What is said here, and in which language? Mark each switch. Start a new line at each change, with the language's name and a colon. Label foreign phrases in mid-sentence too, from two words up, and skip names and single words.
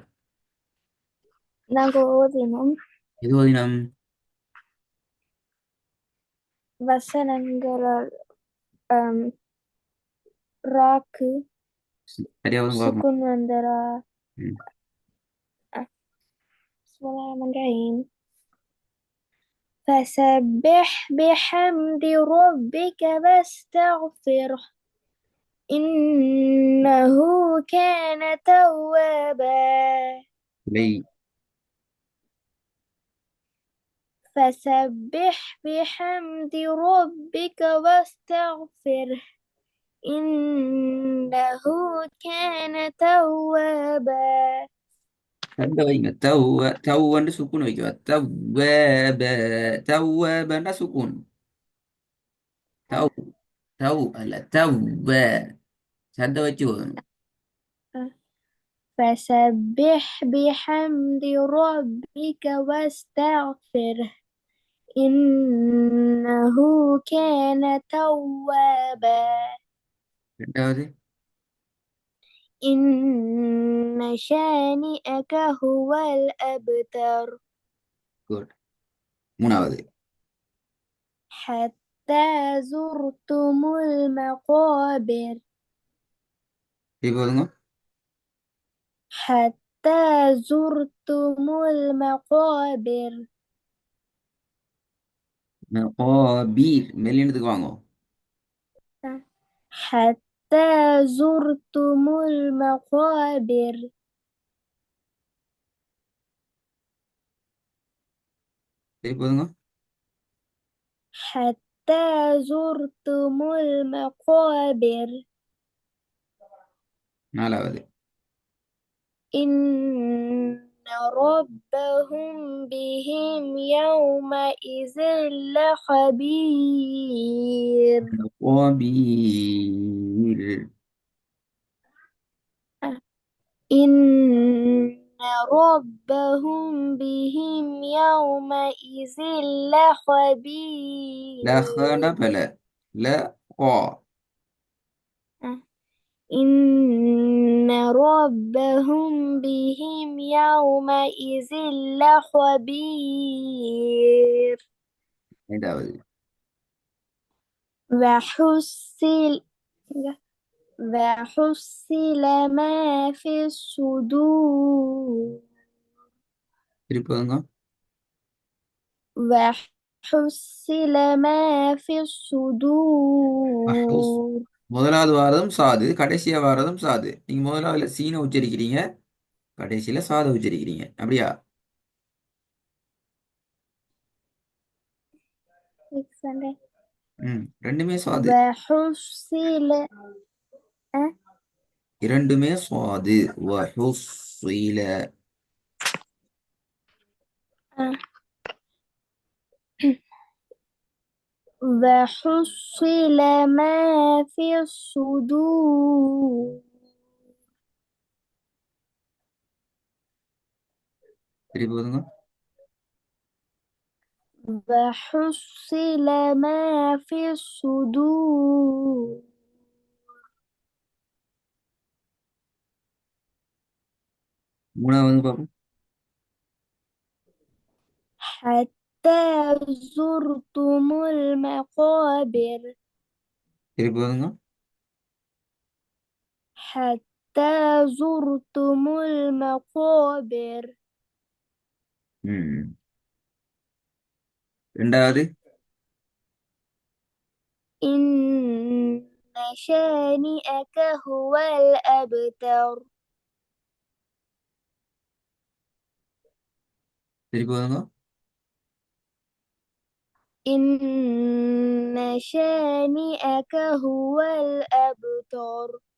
Tamil: நாங்க ஓதினோம் எது ஓதினம்? வசனங்கள். ஆம், ராக்கு சரியா ஓதுங்க பார்ப்போம். சுக்குன் வந்தரா. ம்.
Arabic: بسم الله الرحمن الرحيم. فسبح بحمد ربك واستغفره إنه كان توابا.
Tamil: இல்லை.
Arabic: فسبح بحمد ربك واستغفره إنه كان توابا.
Tamil: ரெண்ட வைங்க. தவ்வன்னு சுக்குன் வைக்கவா? தவ்வப. தவ்வபன்னா சுக்குன். தவ் தவ் அல்ல தவ்வ. சத்த வச்சு ஓதணும்.
Arabic: فسبح بحمد ربك واستغفره إنه كان توابا.
Tamil: ரெண்டாவது.
Arabic: إن شانئك هو الأبتر.
Tamil: குட். மூணாவது.
Arabic: حتى زرتم المقابر.
Tamil: இப்போ ஓதுங்க.
Arabic: حتى زرتم المقابر.
Tamil: பீர் மெல்லினத்துக்கு வாங்க.
Arabic: حتى زرتم المقابر.
Tamil: இப்போ ஓதுங்க.
Arabic: حتى زرتم المقابر.
Tamil: நாலாவது.
Arabic: إن ربهم بهم يومئذ لخبير.
Tamil: பீர்.
Arabic: إن ربهم بهم يومئذ
Tamil: லஹன
Arabic: لخبير.
Tamil: பல. ல கா.
Arabic: إن ربهم بهم يومئذ لخبير.
Tamil: ஐந்தாவது.
Arabic: وحصل وحصل ما في الصدور.
Tamil: திருப்பி ஓதுங்க.
Arabic: وحصل ما في
Tamil: மஹ்ரூஸ்.
Arabic: الصدور.
Tamil: முதலாவது வாரதும் சாது, கடைசியா வாரதும் சாது. நீங்க முதலாவதுல சீனை உச்சரிக்கிறீங்க, கடைசியில சாதை உச்சரிக்கிறீங்க, அப்படியா? ம், ரெண்டுமே சாது.
Arabic: وحصل أه؟
Tamil: இரண்டுமே சுவாது. வஹுஸ்ஸில.
Arabic: أه. وحصل ما في الصدور.
Tamil: திருப்பி ஓதுங்க.
Arabic: وحصل ما في الصدور.
Tamil: மூணாவது பார்ப்போம்.
Arabic: حتى زرتم المقابر.
Tamil: திருப்பி ஓதுங்க.
Arabic: حتى زرتم المقابر.
Tamil: ம். ரெண்டாவது.
Arabic: إن شانئك هو الأبتر.
Tamil: திருப்பி ஓதுங்க.
Arabic: إن شانئك هو الأبتر.